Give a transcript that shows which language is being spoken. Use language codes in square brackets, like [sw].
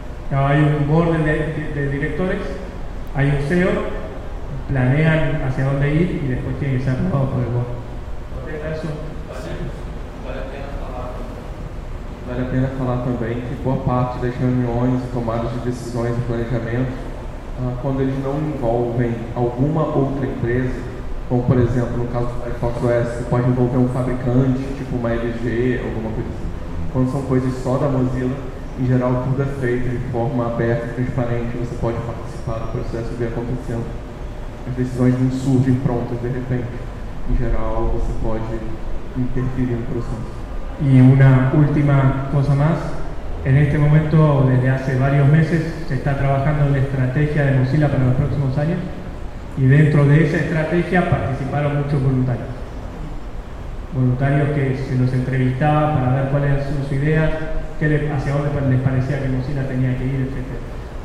[es] Hay un board de directores, hay un CEO, planean hacia dónde ir y después tienen que ser aprobados por el board. [pt] Vale a pena falar também que boa parte das reuniões, tomadas de decisões e planejamento, quando eles não envolvem alguma outra empresa, como por exemplo no caso do Firefox OS, que pode envolver um fabricante, tipo uma LG, alguma coisa assim, quando são coisas só da Mozilla, em geral tudo é feito de forma aberta, transparente, você pode participar do processo e ver acontecendo. As decisões não surgem prontas de repente. [es] En general, se puede interferir en el proceso. Y una última cosa más. En este momento, desde hace varios meses, se está trabajando en la estrategia de Mozilla para los próximos años. Y dentro de esa estrategia participaron muchos voluntarios. Voluntarios que se los entrevistaba para ver cuáles eran sus ideas, hacia dónde les parecía que Mozilla tenía que ir, etc.